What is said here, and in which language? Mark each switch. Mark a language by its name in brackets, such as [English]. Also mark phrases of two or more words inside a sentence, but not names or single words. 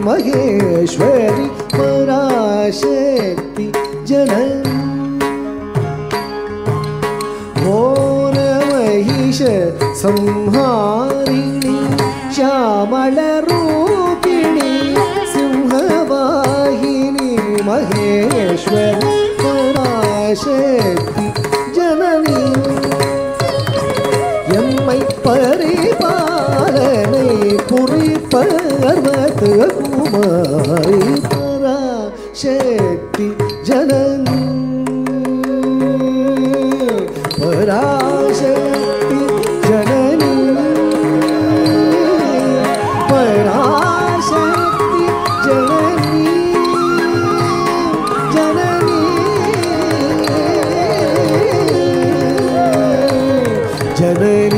[Sanskrit] महेश्वरी पराशक्ति जननी घोर महिष संहारिणी श्यामलरूपिणी सिंहवाहिनी महेश्वरी पराशक्ति जननी [Tamil] எம்மை பரிபாலனை புரிப்பர்வத குமாரி பராசக்தி ஜனனி பராசக்தி ஜனனி பராசக்தி ஜனனி ஜனனி ஜனனி